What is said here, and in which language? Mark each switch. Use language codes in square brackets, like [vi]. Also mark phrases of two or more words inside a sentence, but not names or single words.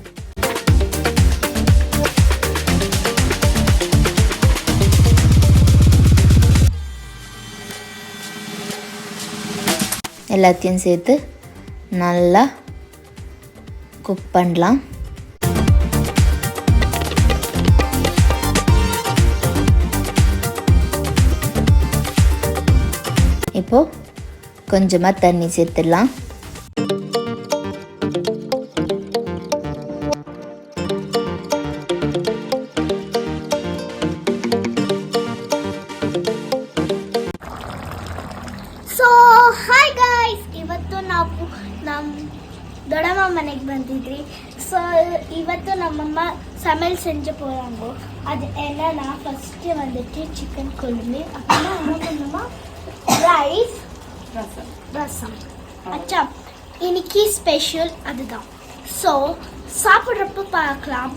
[ta] எல்லாத்தையும் சேர்த்து நல்லா குக் பண்ணலாம். இப்போது கொஞ்சமாக தண்ணி சேர்த்துடலாம். [kn] ಸೊ ಹಾಯ್ ಗಾಯ್ಸ್, ಇವತ್ತು ನಾವು ನಮ್ಮ ದೊಡ್ಡಮ್ಮ ಮನೆಗೆ ಬಂದಿದ್ರಿ. ಸೊ ಇವತ್ತು ನಮ್ಮಮ್ಮ [ta] சமையல் செஞ்ச போகிறாங்க. அது என்னன்னா ஃபஸ்ட்டு வந்துட்டு சிக்கன் குழம்பு, அப்புறமா என்ன பண்ணுமா ரைஸ், ரசம். அச்சா இன்னைக்கு ஸ்பெஷல் அதுதான். ஸோ சாப்பிட்றப்ப பார்க்கலாம்.